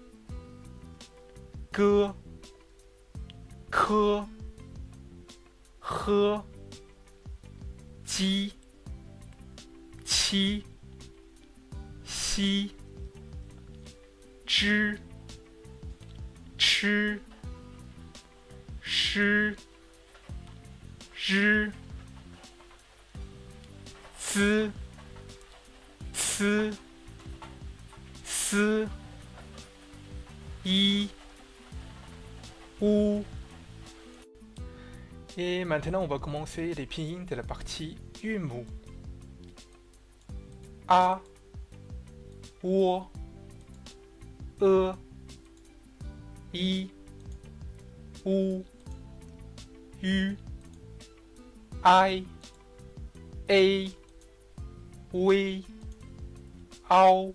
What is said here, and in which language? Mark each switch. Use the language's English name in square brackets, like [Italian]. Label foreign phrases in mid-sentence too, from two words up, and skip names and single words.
[French] ge, ke, he, ji, qi, xi, zhi, chi, shi, zhi, zi, ci, si, yi, ou. Et maintenant, on va commencer les pinyin de la partie Yumu. A, Wo, E, I, U, U, I, A, We, Ao,